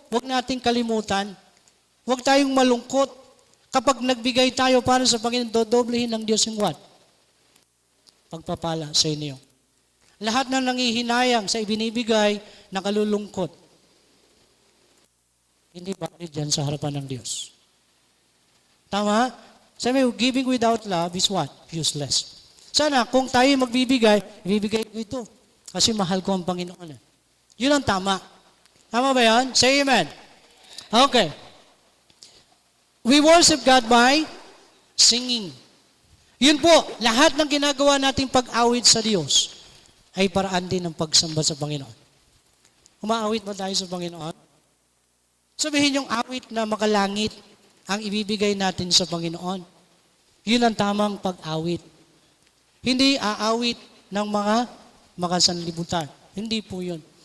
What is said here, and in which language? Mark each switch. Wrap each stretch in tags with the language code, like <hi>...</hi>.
<tl>Huwag nating kalimutan. Huwag tayong malungkot. Kapag nagbigay tayo para sa Panginoon, dodoblehin ng Diyos yung what? Pagpapala sa inyo. Lahat na nangihinayang sa ibinibigay, nakalulungkot. Hindi valid yan sa harapan ng Diyos. Tama?</tl> <en>Sabi, giving without love is what? Useless.</en> <tl>Sana, kung tayo magbibigay, ibibigay ko ito. Kasi mahal ko ang Panginoon. Yun ang tama. Tama ba yan? Say amen. Okay.</tl> <en>We worship God by singing.</en> <tl>Yun po, lahat ng ginagawa nating pag-awit sa Diyos ay paraan din ng pagsamba sa Panginoon. Umaawit ba tayo sa Panginoon? Sabihin yung awit na makalangit ang ibibigay natin sa Panginoon. Yun ang tamang pag-awit. Hindi aawit ng mga makasanlibutan. Hindi po yun.</tl>